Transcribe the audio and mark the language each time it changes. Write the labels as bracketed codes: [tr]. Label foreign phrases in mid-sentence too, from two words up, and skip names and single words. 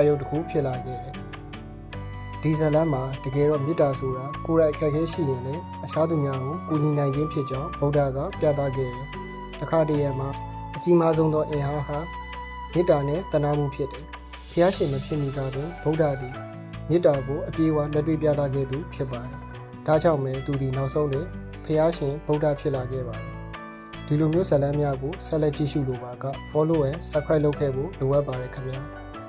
[my] ရုပ်တစ်ခုဖြစ်လာခဲ့တယ်ဒီဇလန်မှာတကယ်တော့မေတ္တာဆိုတာကိုယ်တိုင်အခက်အခဲရှိရင်လည်းအခြားသူများကိုကူညီနိုင်ခြင်းဖြစ်ကြောင်းဗုဒ္ဓကပြသခဲ့တယ်တခါတည်းရမှာအကြီးမားဆုံးသောအင်အားဟာမေတ္တာနဲ့တနာမှုဖြစ်တယ်ဘုရားရှင်မဖြစ်မီကတော့ဗုဒ္ဓသည်မေတ္တာကိုအပြည့်အဝလက်တွေ့ပြသခဲ့သူဖြစ်ပါတယ်ဒါကြောင့်ပဲသူဒီနောက်ဆုံးတွင်ဘုရားရှင်ဗုဒ္ဓဖြစ်လာခဲ့ပါတယ်ဒီလိုမျိုးဇာတ်လမ်းများကိုဆက်လက်ကြည့်ရှုလိုပါက [en] follow and subscribe [my] လုပ်ခဲ့ဖို့လိုအပ်ပါတယ်ခင်ဗျာ